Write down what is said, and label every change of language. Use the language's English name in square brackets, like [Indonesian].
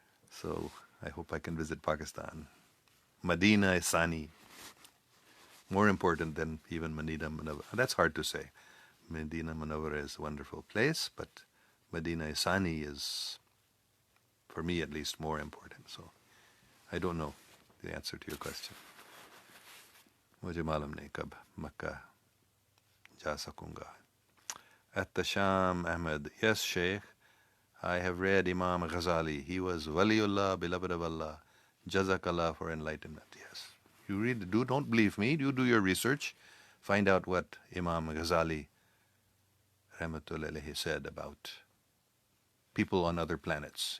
[English] So I hope I can visit Pakistan. Medina Isani, more important than even Medina Munawwara. That's hard to say. Medina Munawwara is a wonderful place, but Medina Isani is, for me at least, more important. So I don't know the answer to your question. [Hindi] मुझे मालूम नहीं कब मक्का जा सकूंगा. [English] At the Sham Ahmed, yes, Sheikh, I have read Imam Ghazali. He was Waliullah, beloved of Allah. Jazakallah for enlightenment. Yes. You read, don't believe me. You do your research. Find out what Imam Ghazali Rahmatullah said about people on other planets.